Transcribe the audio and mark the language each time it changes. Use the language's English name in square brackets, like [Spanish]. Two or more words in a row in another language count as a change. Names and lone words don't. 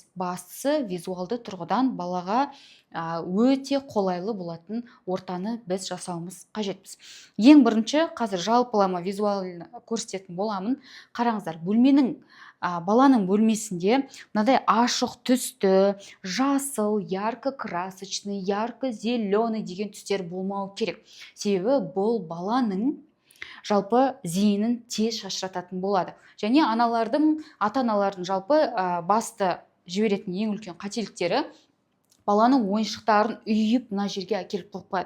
[Kazakh] Бастысы визуалды тұрғыдан балаға өте қолайлы болатын ортаны біз жасауымыз қажетпіз. Ең бірінші қазір жалпылама визуально көрсететін боламын. Қараңыздар, баланың бөлмесінде мынадай ашық түсті, жасыл, [Russian] ярко красочный, ярко зеленый [Kazakh] деген түстер болмау керек. Себебі бұл баланың жалпы зейінін тез шашырататын болады. Және ата-аналардың жалпы басты жіберетін ең үлкен қателіктері баланың ойыншықтарын үйіп мына жерге әкеліп қойып қояды.